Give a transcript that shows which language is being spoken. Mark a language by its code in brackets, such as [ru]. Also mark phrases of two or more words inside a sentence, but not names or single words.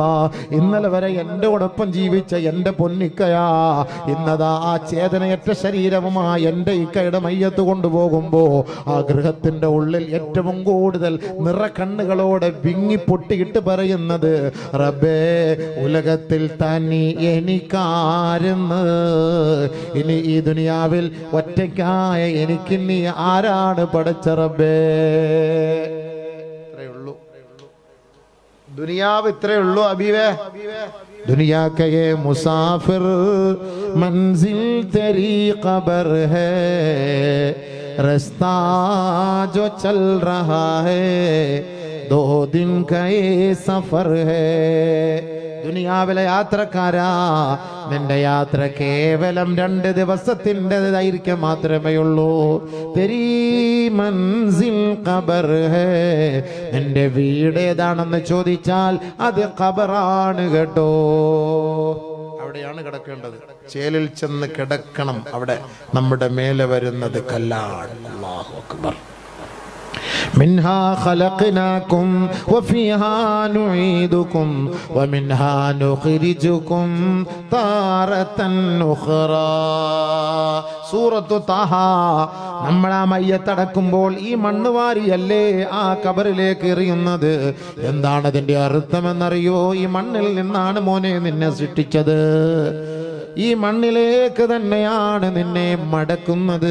[ml] ഇന്നലെ വരെ എൻ്റെ ഒടൊപ്പം ജീവിച്ച എൻ്റെ പൊന്നിക്കയാ ഇന്നതാ ആ ചേതനയറ്റ ശരീരവുമായി എൻ്റെ ഇക്കയുടെ മയ്യത്ത് കൊണ്ടുപോകുമ്പോ ആ ഗൃഹത്തിന്റെ ഉള്ളിൽ ഏറ്റവും കൂടുതൽ നിറക്കണ്ണുകളോടെ വിങ്ങി പൊട്ടിയിട്ട് പറയുന്നത് റബ്ബേ ഉലകത്തിൽ തനി എനിക്കാരെന്ന്. ഇനി ഈ ദുനിയാവിൽ ഒറ്റയ്ക്കായ എനിക്ക് നീ ആരാണ് പടച്ച റബ്ബേ? ഇത്രയുള്ളൂ ദുനിയാവ്, ഇത്രയുള്ളൂ അബീവേ. [hi] दुनिया के ये मुसाफिर मंजिल तेरी कब्र है, रास्ता जो चल रहा है 2 दिन का ये सफर है. [ml] ദുനിയാവിലെ യാത്രക്കാരാ, നിന്റെ യാത്ര കേവലം 2 ദിവസത്തിന്റെ ദൈർഘ്യം മാത്രമേ ഉള്ളൂ. [hi] तेरी मंज़िल क़ब्र है, [ml] നിന്റെ വീട് ഏതാണെന്ന് ചോദിച്ചാൽ അത് ഖബറാണ് കേട്ടോ. അവിടെയാണ് കിടക്കേണ്ടത്. ചേലിൽ ചെന്ന് കിടക്കണം. അവിടെ നമ്മുടെ മേലെ വരുന്നത് കല്ലാണ്. [ar] الله أكبر. منها خلقناكم وفيها نعيدكم ومنها نخرجكم تارة أخرى. [ml] സൂറത്തു താഹ. നമ്മൾ ആ മയ്യത്തടക്കുമ്പോൾ ഈ മണ്ണ് വാരിയല്ലേ ആ ഖബറിലേക്ക് എറിയുന്നത്. എന്താണ് അതിന്റെ അർത്ഥമെന്നറിയോ? ഈ മണ്ണിൽ നിന്നാണ് മോനെ നിന്നെ സൃഷ്ടിച്ചത്, ഈ മണ്ണിലേക്ക് തന്നെയാണ് നിന്നെ മടക്കുന്നത്.